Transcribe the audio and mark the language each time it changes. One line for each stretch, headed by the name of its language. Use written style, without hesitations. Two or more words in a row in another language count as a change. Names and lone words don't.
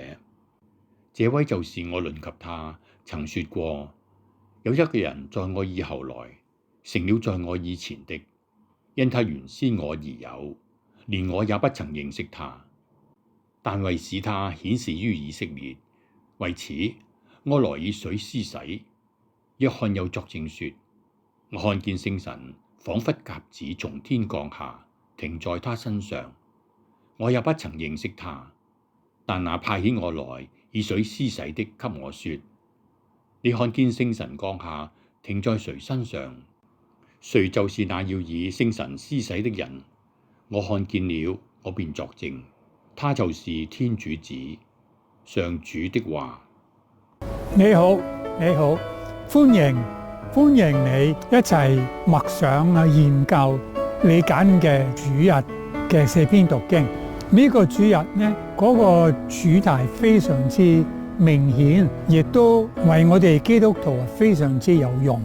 Cantonese: 這位就是我論及他，曾說過：有一個人在我以後來，成了在我以前的，因他原先我而有，連我也不曾認識他。但為使他顯示於以色列，為此我來以水施洗。約翰又作證說：我看見聖神仿佛鴿子從天降下，停在他身上。我也不曾認識他，但那派遣我來以水施洗的給我說：你看見聖神降下，停在誰身上，誰就是那要以聖神施洗的人。我看見了，我便作證，他就是天主子。上主的話。你好，你好。歡迎你一齊默想啊，研究你揀嘅主日嘅四篇讀經。呢個主日呢，嗰個主題非常之明顯，亦都為我哋基督徒非常之有用。